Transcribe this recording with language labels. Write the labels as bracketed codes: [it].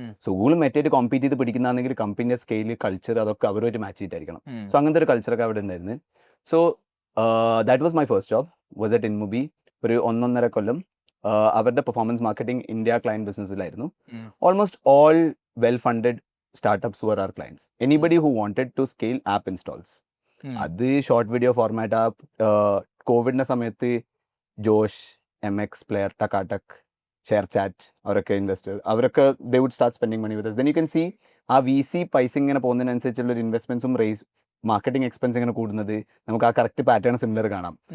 [ml] So ഗൂഗിളും മെറ്റയായിട്ട് compete ചെയ്ത് പിടിക്കുന്നതാണെങ്കിൽ കമ്പനിയുടെ scale, culture അതൊക്കെ അവരുമായിട്ട് മാച്ച് ചെയ്തിട്ടായിരിക്കണം. സോ അങ്ങനത്തെ ഒരു കൾച്ചറൊക്കെ അവിടെ ഉണ്ടായിരുന്നു. [en] So that was my first job, was at InMobi. [ml] ഒരു 1.5 കൊല്ലം അവരുടെ performance marketing India client ബിസിനസ്സിലായിരുന്നു. [en] Almost all well funded startups were our clients. Anybody who wanted to scale app installs. [ml] അത് short video format app. കോവിഡിൻ്റെ സമയത്ത് Josh, MX player, ടക്കാടക്, share chat അവരൊക്കെ investor, അവരൊക്കെ [en] they would start spending money with us. Then you can see [ml] ആ VC പൈസ ഇങ്ങനെ പോകുന്നതിനനുസരിച്ചുള്ള ഒരു ഇൻവെസ്റ്റ്മെൻറ്റ്സും raise marketing expense ഇങ്ങനെ കൂടുന്നത് നമുക്ക് ആ കറക്റ്റ് പാറ്റേൺ സിമിലർ കാണാം.